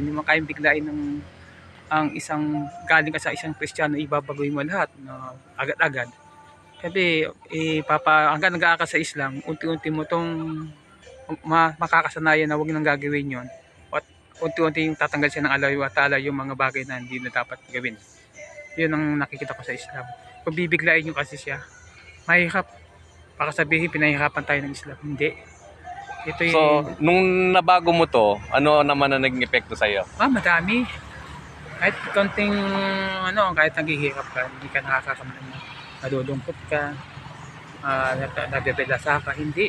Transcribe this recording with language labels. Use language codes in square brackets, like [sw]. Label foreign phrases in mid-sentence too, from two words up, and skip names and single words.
[tl] Hindi naman kayang biglain ang isang galing ka sa isang Kristiyano, ibabagoy mo lahat agad-agad. Kasi hanggang nag-aaka sa Islam, unti-unti mo itong makakasanayan na huwag nang gagawin yon. At unti-unti yung tatanggal siya ng [ar] الله وتعالى [tl] yung mga bagay na hindi na dapat gawin. Yun ang nakikita ko sa Islam. Kung bibiglain nyo kasi siya, mahirap. Baka sabihin pinahirapan tayo ng Islam. Hindi. So, nung nabago mo to, ano naman ang naging epekto sa iyo? Madami. Kahit konting kahit naghihirap ka, hindi ka nakakakamdam na nadudungkot ka, nabebelasa ka, hindi.